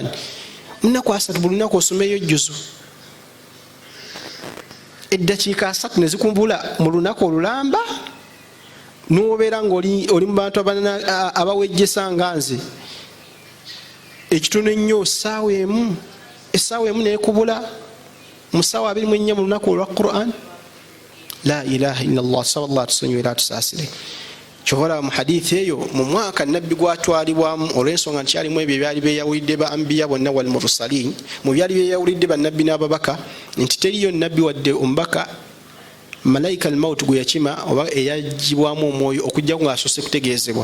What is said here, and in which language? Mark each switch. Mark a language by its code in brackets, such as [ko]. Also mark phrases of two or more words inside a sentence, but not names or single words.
[lg] Munaku 3 buli lunaku osomeyo jjuzu. Eddakiika 3 ne zikumbula mu lunaku olulamba, n'obeera ng'oli mu bantu abawejjesa nga nze. Ekitono ennyo essaawa emu neekubula mu ssaawa 24 mu lunaku olwa Qur'an. [ar] لا إله إلا الله, [lg] sallallahu tusonyiwe era tusaasire. Kyobola mu hadithi eyo mu mwaka nabbi gwatwalibwamu olw'ensonga nti kyalimu ebyo ebyali beeyawulidde ba ambiya bonna [ar] والمرسلين, [lg] mu byali beeyawulidde bannabbi n'ababaka, nti teriyo nabbi wadde omubaka [ar] ملك الموت [lg] gwe yakima oba eyagibwamu omwoyo okujja ng'asoose kutegeezebwa.